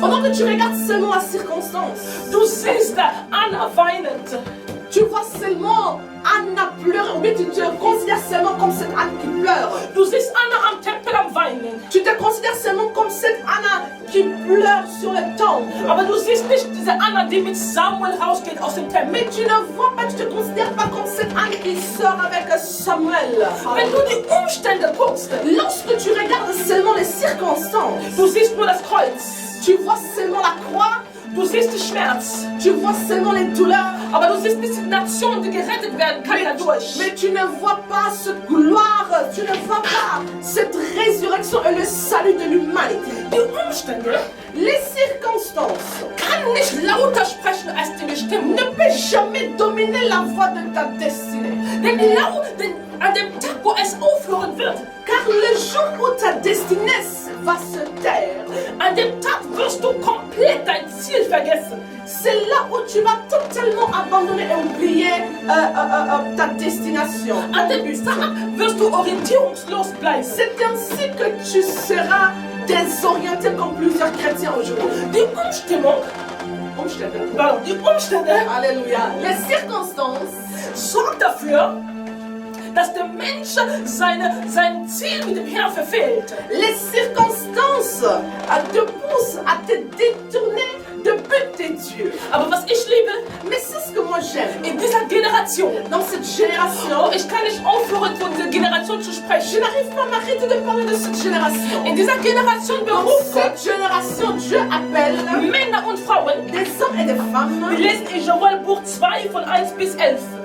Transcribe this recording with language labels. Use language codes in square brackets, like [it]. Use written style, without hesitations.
[fr] Pendant que tu regardes seulement la circonstance, [de] du siehst Anna weinend, [fr] tu vois seulement Anna pleurer, ou bien tu te considères seulement comme cette Anne qui pleure. [de] du siehst Anna am Tempel am Weinen, [fr] Tu te considères seulement comme cette Anna qui pleure sur le temple. [de] aber du siehst nicht diese Anna, die mit Samuel rausgeht aus dem Tempel. [fr] Mais tu ne vois pas, tu te considères pas comme cette Anne qui sort avec Samuel. [de] Wenn du die Umstände guckst, [fr] Lorsque tu regardes seulement les circonstances, [de] du siehst nur das Kreuz, [fr] tu vois seulement la croix, [de] du siehst den Schmerz, [fr] tu vois seulement les douleurs, [de] aber du siehst nicht die Nation, die gerettet werden kann dadurch. [fr] mais tu ne vois pas cette gloire, tu ne vois pas cette résurrection et le salut de l'humanité. [de] Die Umstände [fr] Les circonstances [de] kann nicht lauter sprechen als die Bestimmung. [fr] ne peuvent jamais dominer la voix de ta destinée. [de] Denn an dem Tag, wo es aufhören wird, [fr] Car le jour où ta destinée va se taire, [de] an dem Tag wirst du komplett dein Ziel vergessen. [fr] c'est là où tu vas totalement abandonner et oublier ta destination. [de] An dem Tag wirst du orientierungslos bleiben. [fr] C'est ainsi que tu seras désorienté comme plusieurs chrétiens aujourd'hui. [de] Die Umstände [fr] Alléluia. Les circonstances [de] sorgen dafür, dass der Mensch sein Ziel mit dem Herrn verfehlt. [fr] Les circonstances te poussent à te détourner de but de Dieu. [de] Aber was ich liebe, [fr] Mais c'est ce que moi j'aime. [de] in dieser Generation, [fr] Dans cette génération, [de] ich kann nicht aufhören, von dieser Generation zu [fr] je [de] sprechen. [fr] n'arrive pas à m'arrêter de parler de cette génération. [de] In dieser Generation [fr] Dans [de] beruft Gott [fr] cette génération, Dieu appelle [de] Männer und Frauen. [fr] des hommes et des femmes. [de] Wir lesen in Joel Buch 2 von 1 bis 11.